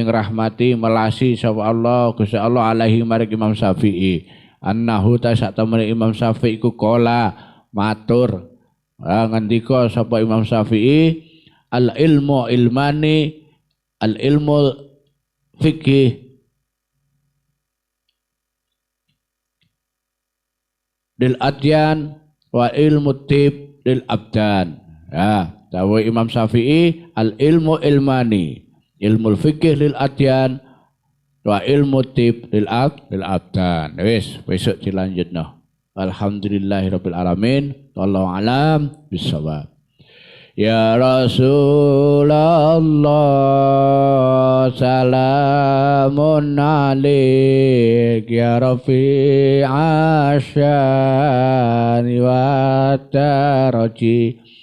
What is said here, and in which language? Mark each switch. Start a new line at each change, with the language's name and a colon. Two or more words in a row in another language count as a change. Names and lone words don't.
Javanese: ngrahmati melasi sapa Allah Gusti Allah alaihi maring Imam Syafi'i annahu ta sak temene Imam Syafi'i ku qala matur ngendika sapa Imam Syafi'i
Arabic: العلم علمان العلم الفقه للأديان وعلم الطب للأبدان. Ya, dawuh Imam Syafi'i العلم علمان، علم الفقه للأديان وعلم الطب للأبدان.
Javanese: Wis, besok dilanjutno.
Arabic: الحمد لله رب العالمين. والله أعلم بالصواب. يا رسول الله سلام عليك يا رفيع الشأن والدرج